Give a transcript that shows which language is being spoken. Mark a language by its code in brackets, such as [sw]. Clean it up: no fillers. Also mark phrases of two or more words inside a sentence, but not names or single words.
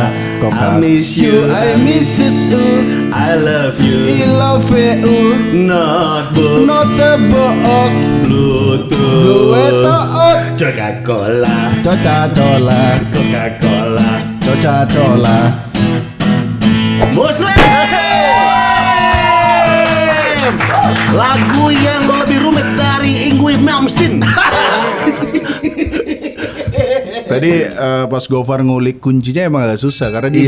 [en] I miss you, I miss you, I love you, I love you, notebook, not the book, Bluetooth, blue etot, Coca-Cola, Coca-Cola, Coca-Cola, Coca-Cola. Muslim. [id] Lagu yang lebih rumit dari Ingrid Malmsteen. Tadi pas Gofar ngulik kuncinya emang agak susah karena dia